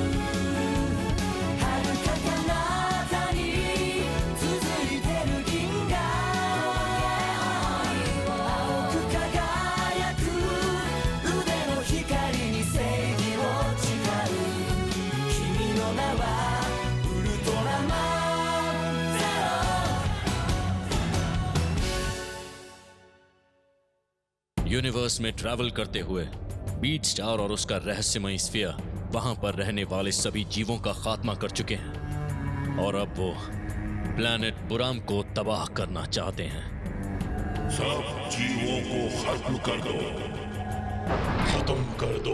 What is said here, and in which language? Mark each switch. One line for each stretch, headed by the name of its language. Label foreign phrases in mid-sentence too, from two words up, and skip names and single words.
Japanese: 遥か彼方に続いてる銀河青く輝く腕の光に正義を誓う。君の名はウルトラマンゼロ。
Hindi: यूनिवर्स में ट्रैवल करते हुए बीट स्टार और उसका रहस्यमय स्फीयर वहां पर रहने वाले सभी जीवों का खात्मा कर चुके हैं और अब वो प्लैनेट बुराम को तबाह करना चाहते हैं। सब जीवों को खत्म कर दो, खत्म कर दो।